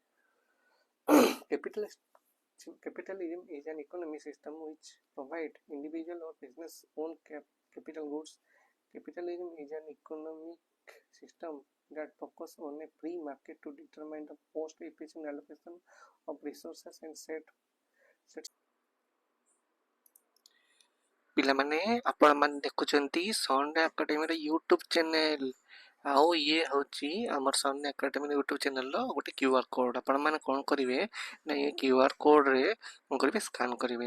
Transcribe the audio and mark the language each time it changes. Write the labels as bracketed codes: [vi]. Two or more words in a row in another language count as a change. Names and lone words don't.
[en] Capitalism is an economic system which provides individual or business owned capital goods. Capitalism is an economic system that focuses on a free market to determine the most efficient allocation of resources and set. [or] ପିଲାମାନେ ଆପଣମାନେ ଦେଖୁଛନ୍ତି ସନ୍ ଏକାଡେମୀର [en] YouTube channel [or] ଆଉ ଇଏ ହେଉଛି ଆମର ସନ୍ ଏକାଡେମୀର [en] YouTube channelର [or] ଗୋଟେ [en] QR code. [or] ଆପଣମାନେ କ'ଣ କରିବେ ନା ଏ [en] QR codeରେ [or] କ'ଣ କରିବେ ସ୍କାନ୍ କରିବେ।